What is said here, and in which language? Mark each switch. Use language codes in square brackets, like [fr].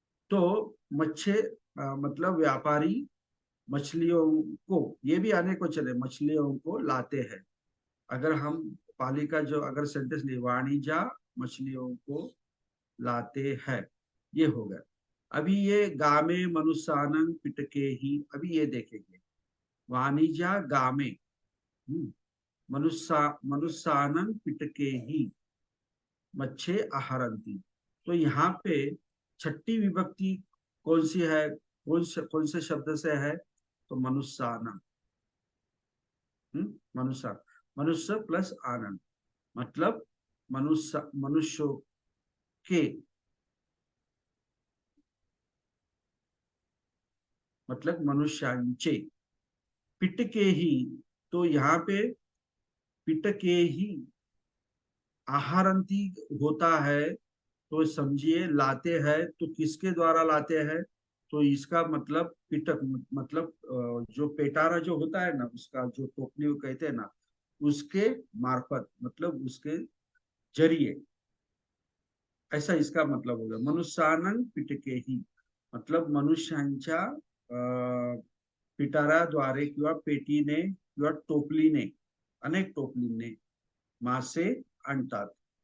[hi] तो मच्छे मतलब व्यापारी मछलियों को, ये भी अनेक वचन है, मछलियों को लाते हैं। अगर हम पाली का जो अगर सेंटेंस ले, वाणिज्य मछलियों को लाते हैं, ये हो गया। अभी ये [pi] गामे मनुष्यानं पिटके ही, [hi] अभी ये देखेंगे [pi] वाणिज्य गामे मनुष्यानं पिटके ही मच्छे आहरंती। [hi] तो यहाँ पे छठी विभक्ति कौन सी है? कौन से शब्द से है? तो मनुष्यानं। मनुष्य, मनुष्य प्लस आनंद मतलब मनुष्य, मनुष्यों के, मतलब मनुष्यांचे। पिटके ही, तो यहाँ पे [pi] पिटके ही आहारंती [hi] होता है। तो समझिए लाते हैं, तो किसके द्वारा लाते हैं? तो इसका मतलब पिटक मतलब जो पेटारा जो होता है ना, उसका जो टोकनी कहते हैं ना, उसके मार्फत, मतलब उसके जरिए, ऐसा इसका मतलब होगा। [pi] मनुष्यानं पिटके ही [mr] मतलब मनुष्यांच्या पिटाराद्वारे किंवा पेटीने किंवा टोपलीने, अनेक टोपलीने मासे आणतात।